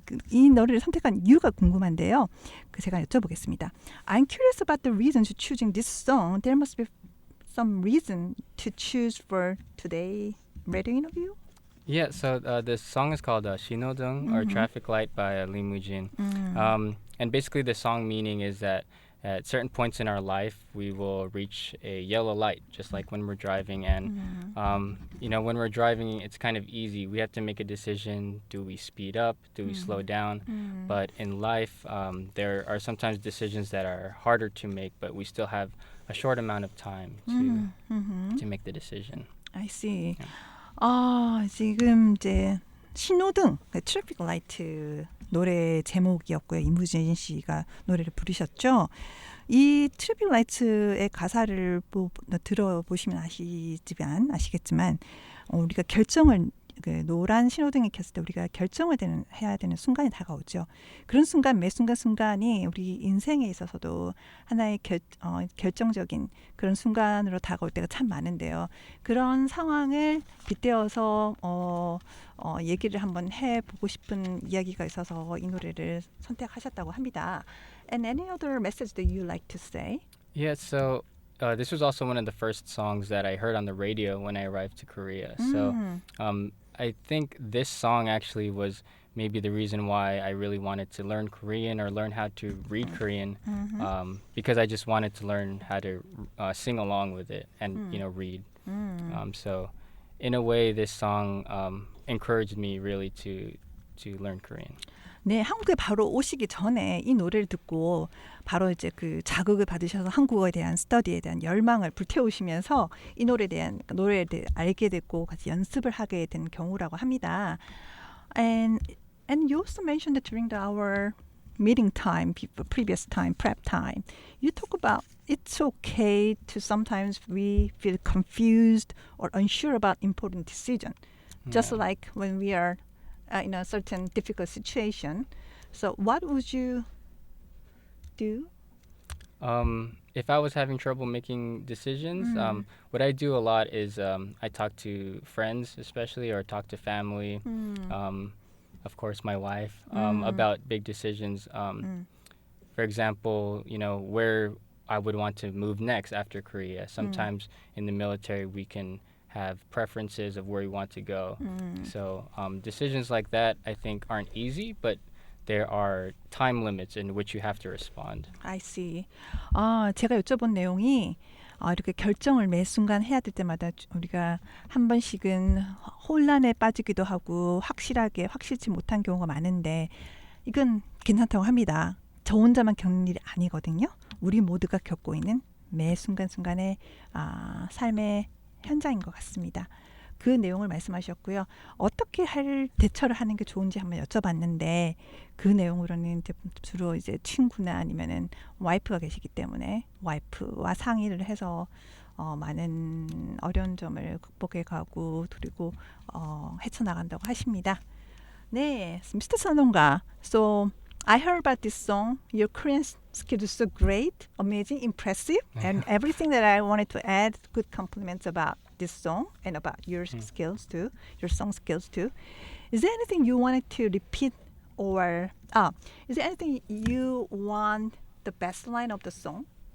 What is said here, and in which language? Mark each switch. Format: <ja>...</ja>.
<ko>이 노래를 선택한 이유가 궁금한데요. 제가 여쭤보겠습니다.</ko> <en>I'm curious about the reason to choosing this song. There must be some reason to choose for today radio interview. Yeah, so this song is called 신호등 or Traffic Light by Lee Moo-jin. And basically the song meaning is that at certain points in our life, we will reach a yellow light, just like when we're driving. And, when we're driving, it's kind of easy. We have to make a decision. Do we speed up? Do we slow down? But in life, there are sometimes decisions that are harder to make, but we still have a short amount of time to make the decision. I see. Yeah.</en> <ko>지금 이제 신호등, 트래픽 라이트 노래 제목이었고요. 이무진 씨가 노래를 부르셨죠. 이 트래픽 라이트의 가사를 들어보시면 아시겠지만 우리가 결정을 노란 신호등이 켰을 때 우리가 결정을 해야 되는 순간이 다가오죠. 그런 순간 매 순간이 우리 인생에 있어서도 하나의 결정적인 그런 순간으로 다가올 때가 참 많은데요. 그런 상황을 빗대어서 얘기를 한번 해보고 싶은 이야기가 있어서 이 노래를 선택하셨다고 합니다.</ko> <en>And any other message that you like to say? Yeah, so this was also one of the first songs that I heard on the radio when I arrived to Korea. So I think this song actually was maybe the reason why I really wanted to learn Korean or learn how to read Korean, because I just wanted to learn how to sing along with it and read. So in a way, this song encouraged me really to learn Korean.</en> <ko>네, 한국에 바로 오시기 전에 이 노래를 듣고 바로 이제 그 자극을 받으셔서 한국어에 대한 스터디에 대한 열망을 불태우시면서 이 노래에 대해 알게 됐고 같이 연습을 하게 된 경우라고 합니다.</ko> <en>And you also mentioned that during our meeting time, previous time, prep time, you talk about it's okay to sometimes we feel confused or unsure about important decision, just like when we are in a certain difficult situation. So what would you do? If I was having trouble making decisions, what I do a lot is I talk to friends especially or talk to family, of course my wife, about big decisions. For example, where I would want to move next after Korea. Sometimes in the military we can have preferences of where we want to go. So decisions like that I think aren't easy, but there are time limits in which you have to respond. I see.</en> <ko>제가 여쭤본 내용이 이렇게 결정을 매 순간 해야 될 때마다 우리가 한 번씩은 혼란에 빠지기도 하고 확실치 못한 경우가 많은데 이건 괜찮다고 합니다. 저 혼자만 겪는 일이 아니거든요. 우리 모두가 겪고 있는 매 순간순간의 삶의 현장인 것 같습니다. 그 내용을 말씀하셨고요. 어떻게 대처를 하는 게 좋은지 한번 여쭤봤는데 그 내용으로는 주로 이제 친구나 아니면은 와이프가 계시기 때문에 와이프와 상의를 해서 많은 어려운 점을 극복해 가고 그리고 헤쳐나간다고 하십니다. 네, Mr. Salonga.</ko> <en>So I heard about this song. Your Korean skills are so great, amazing, impressive, and everything that I wanted to add good compliments about this song and about your skills too, your song skills too. Is there anything you wanted to repeat or is there anything you want the best line of the song?</en>